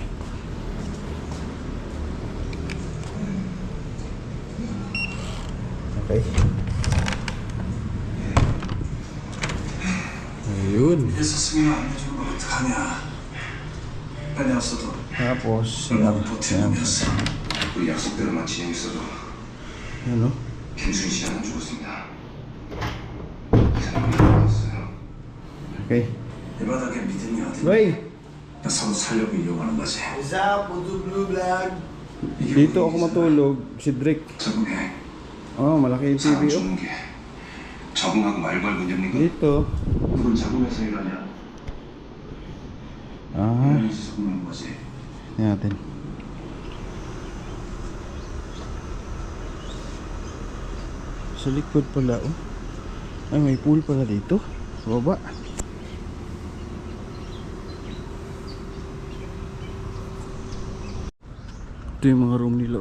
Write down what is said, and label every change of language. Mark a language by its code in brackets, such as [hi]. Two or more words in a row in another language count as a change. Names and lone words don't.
[tl] Okay. Ayun. Tapos [ko] 우리 약속대로만 진행했어도 [tl] ano? [ko] 김순희 씨는 안 죽었습니다. 이 사람이 나왔어요. [tl] Okay. [ko] 이 바닥에 믿음이 어디? [tl] Ray, [ko] 나 서로 살려고 이용하는 거지. [tl] dito ako matulog. Si Drake. [ko] 적응해. [tl] Oh, malaki yung TV [ko] 사람 [tl] oh. [ko] 죽는 게 적응하고 말고 할 문제입니까? [tl] Dito. [ko] 누군 적응해서 일하냐? [tl] Ah, [ko] 이러면서 적응하는 거지. [tl] tingnan natin. Sa likod pala oh. Ay, may pool pala dito. Sa baba. Ito yung mga room nila oh.